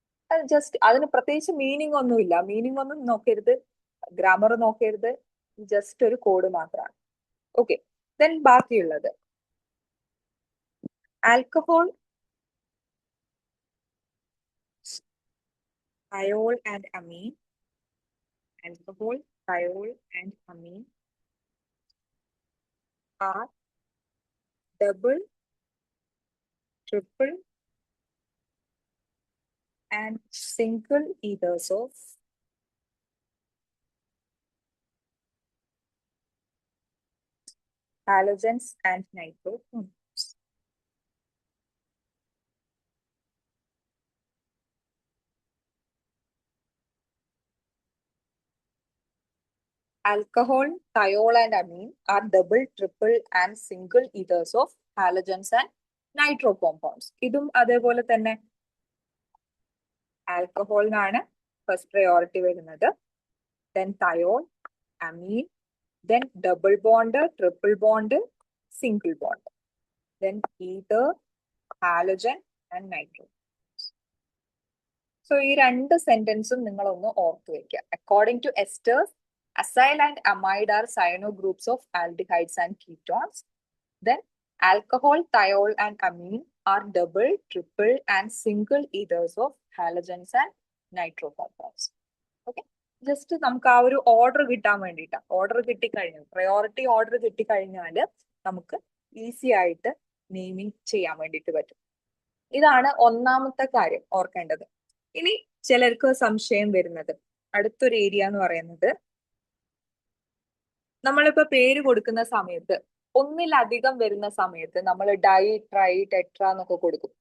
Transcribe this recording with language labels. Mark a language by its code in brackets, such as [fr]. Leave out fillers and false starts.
[ml] അത് ജസ്റ്റ് അതിന് പ്രത്യേകിച്ച് മീനിങ് ഒന്നുമില്ല. മീനിങ് ഒന്നും നോക്കരുത്, ഗ്രാമർ നോക്കരുത്, ജസ്റ്റ് ഒരു കോഡ് മാത്രമാണ്. ഓക്കെ, ദെൻ ബാക്കിയുള്ളത് alcohol, [en] thiol and amine. Alcohol, thiol and amine are double, triple and single ethers of halogens and nitroforms. Alcohol, thiol and amine are double, triple and single ethers of halogens and nitro compounds. [ml] ഇതും അതേപോലെ തന്നെ ആൽക്കഹോളിനാണ് first priority വരുന്നത്. [en] Then thiol, amine, then double bond, triple bond, single bond, then ether, halogen and nitro. [ml] So ഈ രണ്ട് സെന്റൻസും നിങ്ങൾ ഒന്ന് ഓർത്ത് വെക്കുക. [en] According to esters, acyl and amide are cyano groups of aldehydes and ketones. Then alcohol, thiol and amine are double, triple and single ethers of halogens and nitro compounds. [ml] Okay, just നമുക്ക് ആ ഒരു order കിട്ടാൻ വേണ്ടിയിട്ടാണ്. Order കിട്ടിക്കഴിഞ്ഞാൽ, priority order കിട്ടിക്കഴിഞ്ഞാൽ നമുക്ക് easy ആയിട്ട് naming ചെയ്യാൻ വേണ്ടിയിട്ട് പറ്റും. ഇതാണ് ഒന്നാമത്തെ കാര്യം ഓർക്കേണ്ടത്. ഇനി ചിലർക്ക് സംശയം വരുന്നത് അടുത്തൊരു ഏരിയ എന്ന് പറയുന്നത്, നമ്മളിപ്പോ പേര് കൊടുക്കുന്ന സമയത്ത് ഒന്നിലധികം വരുന്ന സമയത്ത് നമ്മൾ ഡൈ, ട്രൈ, ടെട്ര എന്നൊക്കെ കൊടുക്കും.